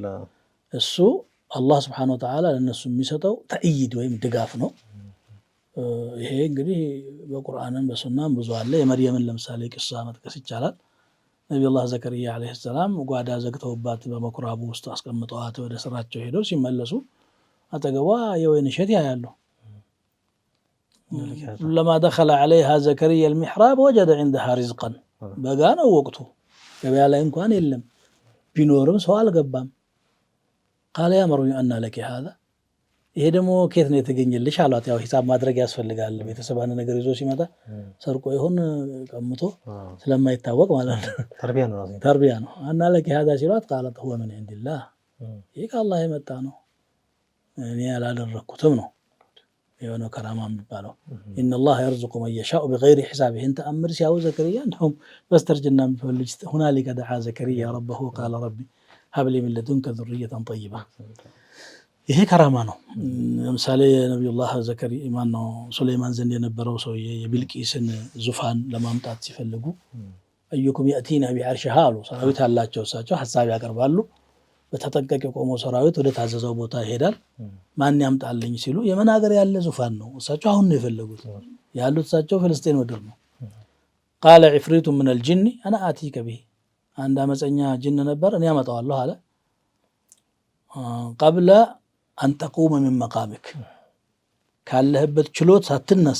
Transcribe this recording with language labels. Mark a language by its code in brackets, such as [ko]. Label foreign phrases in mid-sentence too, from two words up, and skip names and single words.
[am] እሱ አላህ [ar] سبحانه وتعالى [am] ለነሱ የሚሰጠው ተእይድ ወይም ድጋፍ ነው። ይሄ እንግዲህ በቁርአንም በሱናም ብዙ አለ። የመርየምን ለምሳሌ ቅሳ መጥቀስ ይቻላል። ነብዩላህ ዘከርያ [ar] عليه السلام [am] ጓዳ ዘግተውባት በመኩራቡ ውስጥ አስቀምጠዋት ወደ ስራቸው ሄደው ሲመለሱ አጠገቧ የወይን እሸት ያያሉ። [ar] لما دخل عليها زكريا المحراب وجد عندها رزقا [am] በጋ ነው ወቅቱ፣ ገበያ ላይ እንኳን የለም፣ ቢኖርም ሰው አልገባም። [ar] قال يا مريم أن لك هذا [am] ይሄ ደግሞ ከየት ነው የተገኘልሽ አሏት። ያው ሂሳብ ማድረግ ያስፈልጋል። ቤተሰባን ነገር ይዞ ሲመጣ ሰርቆ ይሁን ቀምቶ ስለማይታወቅ ማለት ነው። ተርቢያ ነው። [ar] أن لك [am] هذا ሲሏት [ar] قالت هو من عند الله [am] ይሄ ከአላህ የመጣ ነው፣ እኔ ያላደረኩትም ነው። የሆነው ከራማ የሚባለው [ar] إن الله يرزق من يشاء بغير حساب። انت امر [am] ሲያው ዘከርያ እንደውም በስተርጅና የሚፈልጅ [ar] هنالك دعا زكريا ربه قال ربي هب لي من لدنك ذرية طيبة። [am] ይሄ ከራማ ነው። ለምሳሌ ነብዩላህ ዘከርያ ማነው ሱለይማን ዘንድ የነበረው ሰውዬ የቢልቂስን ዙፋን ለማምጣት ሲፈልጉ [ar] أيكم يأتيني بعرشها [am] አሉ። ሰራዊት አላቸው፣ እሳቸው ሐሳብ ያቀርባሉ። በተጠንቀቅ የቆመው ሰራዊት ወደ ታዘዘው ቦታ ይሄዳል። ማን ያምጣልኝ ሲሉ የመን ሀገር ያለ ዙፋን ነው፣ እሳቸው አሁን ነው የፈለጉት። ያሉት እሳቸው ፍልስጤን ምድር ነው። [ar] قال عفريت من الجن أنا آتيك به። [am] አንድ አመፀኛ ጅን ነበር፣ እኔ አመጣዋለሁ አለ። [ar] قبل أن تقوم من مقامك፣ [am] ካለህበት ችሎት ሳትነሳ